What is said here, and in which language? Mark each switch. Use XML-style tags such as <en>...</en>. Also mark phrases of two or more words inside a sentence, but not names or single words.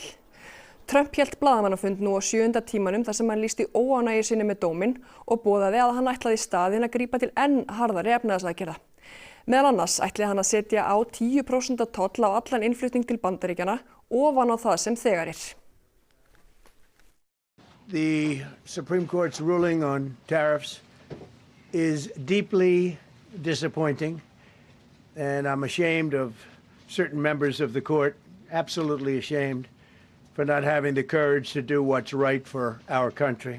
<is>Trump hélt blaðamannafund nú á 7. tímanum þar sem hann lýsti óánægju sinni með dóminn og boðaði að hann ætlaði í staðinn að grípa til enn harðari efnahagsaðgerða. Meðal annars ætli hann að setja á 10% toll á allan innflutning til Bandaríkjanna ofan á það sem þegar er.</is> <en>The Supreme Court's ruling on tariffs is deeply disappointing, and I'm ashamed of certain members of the court, absolutely ashamed, for not having the courage to do what's right for our country.</en>